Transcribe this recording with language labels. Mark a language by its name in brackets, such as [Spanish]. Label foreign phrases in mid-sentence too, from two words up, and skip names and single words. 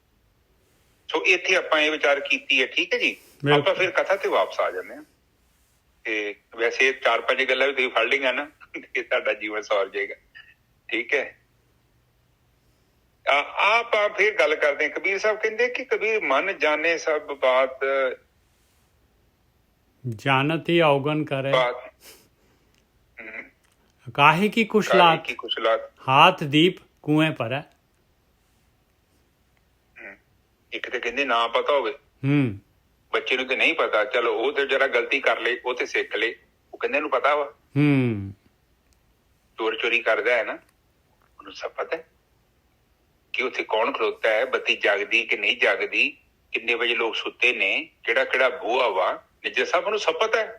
[Punjabi] ਸੋ ਇੱਥੇ ਆਪਾਂ ਇਹ ਵਿਚਾਰ ਕੀਤੀ ਹੈ, ਠੀਕ ਹੈ ਜੀ। ਆਪਾਂ ਫਿਰ ਕਥਾ ਤੇ ਵਾਪਸ ਆ ਜਾਂਦੇ ਹਾਂ। ਤੇ ਵੈਸੇ 4-5 ਗੱਲਾਂ ਵੀ ਤੁਸੀਂ ਫੜ ਲਈਆਂ ਨਾ, ਤੇ ਤੁਹਾਡਾ ਜੀਵਨ ਸੌਰ ਜਾਏਗਾ, ਠੀਕ ਹੈ। ਆਪਾਂ ਫਿਰ ਗੱਲ ਕਰਦੇ ਹਾਂ। ਕਬੀਰ ਸਾਹਿਬ ਕਹਿੰਦੇ ਕਿ ਕਬੀਰ ਮਨ ਜਾਣੇ ਸਭ ਬਾਤ, [Braj] जानत ही अवगन करे, काहे की कुशलात, हाथ दीप कुएं पर है। [Punjabi] ਇੱਕ ਤੇ ਕਹਿੰਦੇ ਨਾ ਪਤਾ ਹੋਵੇ, ਬੱਚੇ ਨੂੰ ਤੇ ਨਹੀਂ ਪਤਾ, ਚਲੋ ਉਹ ਤੇ ਜਰਾ ਗਲਤੀ ਕਰ ਲੇ, ਉਹ ਤੇ ਸਿੱਖ ਲੇ, ਉਹ ਕਹਿੰਦੇ ਇਹਨੂੰ ਪਤਾ ਵਾ। ਚੋਰ ਚੋਰੀ ਕਰਦਾ ਹੈ ਨਾ, ਉਹਨੂੰ ਸਭ ਪਤਾ ਹੈ ਕਿ ਉੱਥੇ ਕੌਣ ਖਲੋਤਾ ਹੈ, ਬੱਤੀ ਜਾਗਦੀ ਕਿ ਨਹੀਂ ਜਾਗਦੀ, ਕਿੰਨੇ ਵਜੇ ਲੋਕ ਸੁੱਤੇ ਨੇ, ਕਿਹੜਾ ਬੂਹਾ ਵਾ, ਸਭ ਨੂੰ ਸਭ ਪਤਾ ਹੈ।